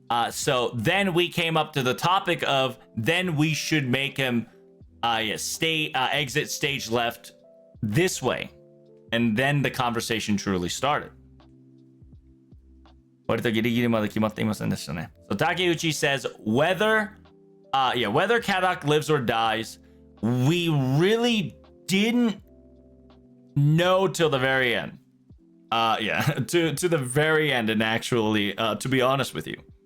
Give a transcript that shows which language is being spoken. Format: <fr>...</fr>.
<en>So then we came up to the topic of then we should make him exit stage left this way, and then the conversation truly started.</en> <ja>割とギリギリまで決まっていませんでしたね。</ja> <en>So Takeuchi says whether Kadok lives or dies, we really didn't know till the very end. To the very end, and actually, to be honest with you.</en>